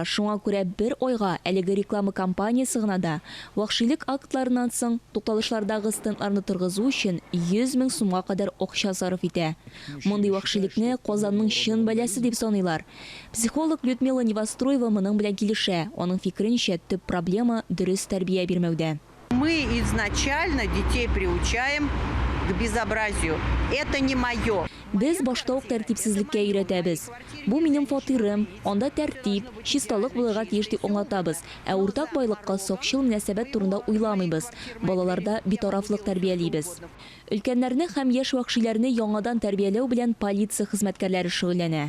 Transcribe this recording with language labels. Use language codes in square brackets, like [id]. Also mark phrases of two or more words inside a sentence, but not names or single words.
[tt] Шуңа күрә бер айга әлеге реклама кампаниясе гына да вахшилек актларыннан соң тукталышлардагы стендларны торгызу өчен 100 000 сумга кадәр акча сарыф итә. Мондый вахшилекне Казанның чын бәләсе дип саныйлар. Психолог Людмила Невостроева моның белән килешә. Аның фикеренчә, төп проблема дөрес тәрбия бирмәүдә. [ru] Мы изначально детей приучаем к безобразию. Это не мое. [tt] Без башта ук тәртипсезлеккә өйрәтәбез. Бу минем фатирым, анда тәртип, чисталык булырга тиеш дип аңлатабыз. Ә уртак байлыкка сакчыл мөнәсәбәт турында уйламыйбыз. Балаларда битарафлык тәрбиялибез. Өлкәннәрне һәм яшь вахшиләрне яңадан тәрбияләү белән полиция хезмәткәрләре шөгыльләнә.